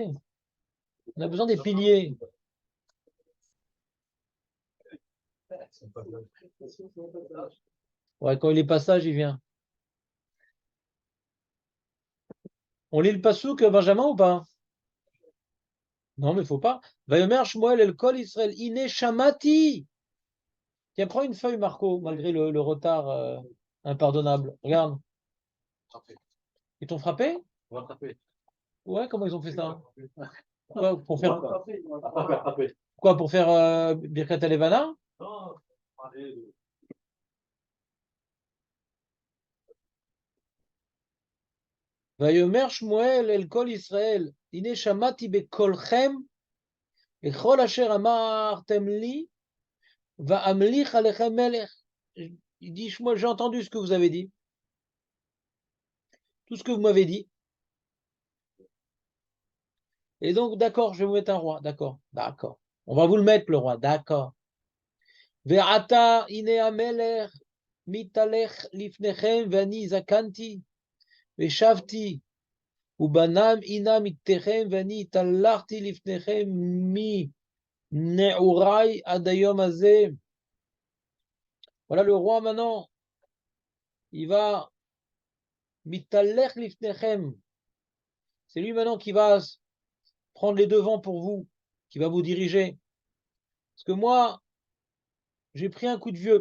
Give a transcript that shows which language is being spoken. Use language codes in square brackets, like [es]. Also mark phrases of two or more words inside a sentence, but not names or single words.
[fr] On a besoin des piliers. Ouais, quand il est passage, il vient. On lit le passouk, Benjamin, ou pas? Non, mais il faut pas. [he] ויאמר שמואל אל כל ישראל הנה שמעתי. [fr] Tiens, prends une feuille, Marco, malgré le retard impardonnable. Regarde. Ils t'ont frappé? Ouais, comment ils ont fait ça? Quoi, pour faire quoi? Pour faire [he] ברכת הלבנה? ויאמר שמואל אל כל ישראל הנה שמעתי בקלכם לכל אשר אמרתם לי ואמליך עליכם מלך. [fr] Il dit, moi, j'ai entendu ce que vous avez dit. Tout ce que vous m'avez dit. Et donc, d'accord, je vais vous mettre un roi. D'accord, d'accord. On va vous le mettre, le roi. D'accord. [he] ועתה הנה המלך מתהלך לפניכם ואני זקנתי ושבתי ובני הנם אתכם ואני התהלכתי לפניכם מנערי עד היום הזה. [fr] Voilà le roi maintenant. Il va [he] מתהלך לפניכם. [fr] C'est lui maintenant qui va prendre les devants pour vous, qui va vous diriger. Parce que moi, j'ai pris un coup de vieux.